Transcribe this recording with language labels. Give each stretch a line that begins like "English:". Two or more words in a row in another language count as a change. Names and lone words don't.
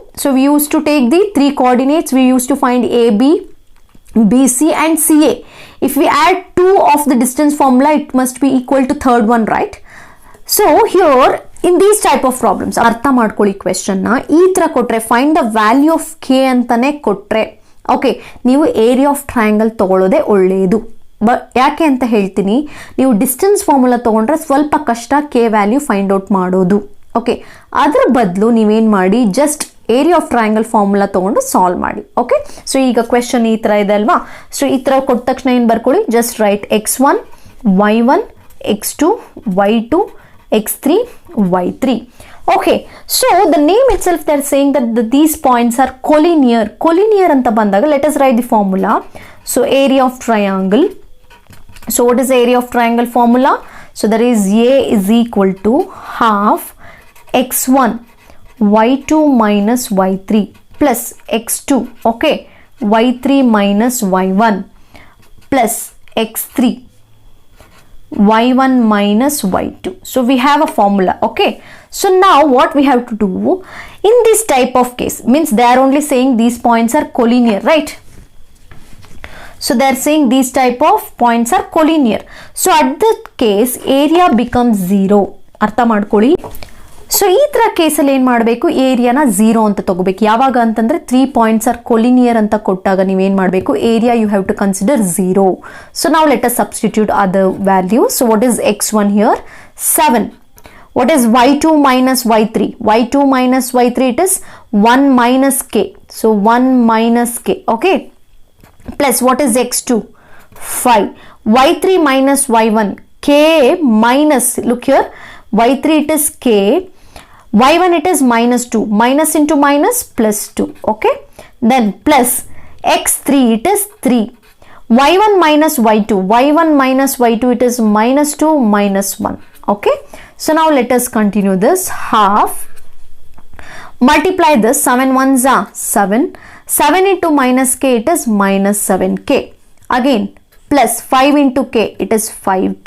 English: So we used to take the 3 coordinates. We used to find AB, BC and CA. If we add 2 of the distance formula, it must be equal to third one, right? So here in these type of problems,
Kannada: ಅರ್ಥ ಮಾಡ್ಕೊಳ್ಳಿ
English: question
Kannada: ನ ಈ ತರ ಕೊಟ್ರೆ,
English: find the value of k
Kannada: ಅಂತನೆ ಕೊಟ್ರೆ,
English: okay, ನೀವು area of triangle
Kannada: ತಗೊಳ್ಳೋದೇ ಒಳ್ಳೆಯದು. ಯಾಕೆ ಅಂತ ಹೇಳ್ತೀನಿ, ನೀವು
English: distance formula
Kannada: ತಗೊಂಡ್ರೆ ಸ್ವಲ್ಪ ಕಷ್ಟ
English: k value find out
Kannada: ಮಾಡೋದು. ಓಕೆ, ಅದರ ಬದಲು ನೀವೇನು ಮಾಡಿ,
English: just area of triangle formula
Kannada: ತಗೊಂಡು ಸಾಲ್ವ್ ಮಾಡಿ.
English: okay, so
Kannada: ಈಗ ಕ್ವೆಶನ್ ಈ ಥರ ಇದೆ ಅಲ್ವಾ. ಸೊ ಈ ಥರ ಕೊಟ್ಟ ತಕ್ಷಣ ಏನು ಬರ್ಕೊಳ್ಳಿ,
English: just write
Kannada: x1 y1 x2 y2 x3 y3.
English: Okay, so the name itself, they are saying that these points are collinear.
Kannada: Collinear anta bandaga,
English: let us write the formula. So area of triangle. So what is the area of triangle formula? So there is A is equal to half x1 y2 minus y3 plus x2, okay, y3 minus y1 plus x3 y1 minus y2. So we have a formula. Okay, so now what we have to do in this type of case, means they are only saying these points are collinear, right? So they are saying these type of points are collinear. So at that case area becomes 0.
Kannada: ಅರ್ಥ ಮಾಡ್ಕೊಳ್ಳಿ. ಸೊ ಈ ಥರ ಕೇಸಲ್ಲಿ ಏನು ಮಾಡಬೇಕು, ಏರಿಯಾನ 0 ಅಂತ ತಗೋಬೇಕು. ಯಾವಾಗ ಅಂತಂದರೆ 3
English: points are collinear
Kannada: ಅಂತ ಕೊಟ್ಟಾಗ ನೀವೇನು ಮಾಡಬೇಕು,
English: area you have to consider
Kannada: 0.
English: so ನಾವು let us substitute other value. so what is x1 here 7. What is y2 minus y3? y2 minus y3, it is 1 minus k. So 1 minus k. Okay. Plus what is x2? 5. y3 minus y1. K minus, look here, y3 it is k. y1 it is minus 2. Minus into minus plus 2. Okay. Then plus x3 it is 3. y1 minus y2. y1 minus y2 it is minus 2 minus 1. Okay. So now let us continue this. Half, multiply this, 7 ones are 7. 7 into minus k, it is minus 7k. Again plus 5 into k, it is 5k.